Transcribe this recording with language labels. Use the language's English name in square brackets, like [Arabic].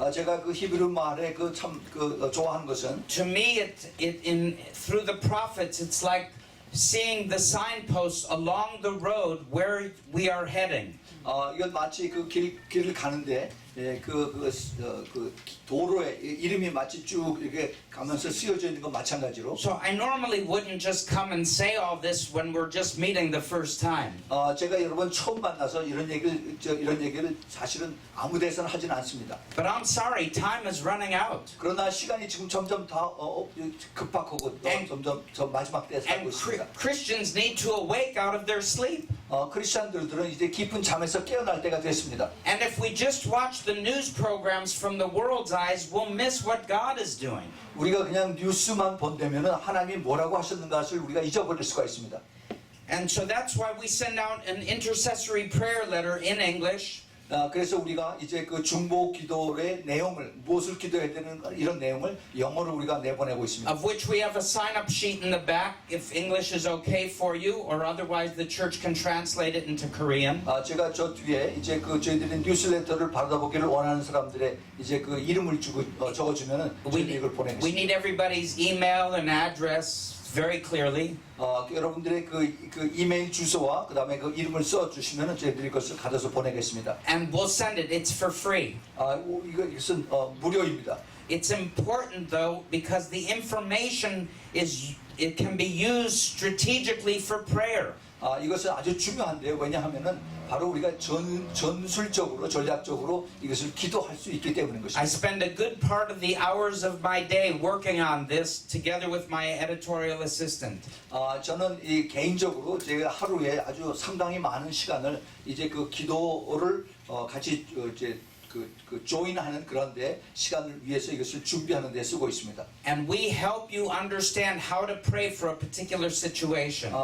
[Korean] 제가 그 히브리 말에 좋아하는 것은 [English] to me, through the prophets, it's like seeing the signposts along the road where we are heading. [Korean] 이건 마치 그 길을 가는데 그 도로에 이름이 마치 쭉 이렇게 가면서 쓰여져 있는 것 마찬가지로. [English] So I normally wouldn't just come and say all this when we're just meeting the first time. [Korean] 제가 여러분 처음 만나서 이런 얘기를 사실은 아무 데서는 하지는 않습니다. [English] But I'm sorry, time is running out. [Korean] 그러나 시간이 지금 점점 다 급박하고 점점 저 마지막 때에 살고 [English] And [Korean] 있습니다. [English] Christians need to awake out of their sleep. [Korean] 크리스천들은 이제 깊은 잠에서 깨어날 때가 됐습니다. [English] And if we just watch the news programs from the world's eyes, we'll miss what God is doing. [Korean] 우리가 그냥 뉴스만 본다면은 하나님이 뭐라고 하셨는가를 우리가 잊어버릴 수가 있습니다. [English] And so that's why we send out an intercessory prayer letter in English. [Korean] 그래서 우리가 이제 그 중보 기도의 내용을 무엇을 기도해야 되는 이런 내용을 영어로 우리가 내보내고 있습니다. [English] Of which we have a sign-up sheet in the back if English is okay for you, or otherwise the church can translate it into Korean. [Korean] 제가 저 뒤에 이제 그 저희들이 뉴스레터를 받아보기를 원하는 사람들의 이제 그 이름을 적어주면은 저희들이 이걸 [English] We [Korean] 보내겠습니다. [English] need everybody's email and address very clearly. [Korean] 여러분들의 그 이메일 주소와 그다음에 그 이름을 써주시면은 저희들이 그것을 가져서 보내겠습니다. [English] And we'll send it. It's for free. [Korean] 이것은 무료입니다. [English] It's important though because the information it can be used strategically for prayer. [Korean] 이것은 아주 중요한데요. 왜냐하면은 바로 우리가 전술적으로 전략적으로 이것을 기도할 수 있기 때문인 것입니다. [English] spend a good part of the hours of my day working on this together with my editorial assistant. [Korean] 저는 이 개인적으로 제가 하루에 아주 상당히 많은 시간을 이제 그 기도를 같이 이제 그 조인하는 그런데 시간을 위해서 이것을 준비하는 데 쓰고 있습니다. [English] And we help you understand how to pray for a particular situation.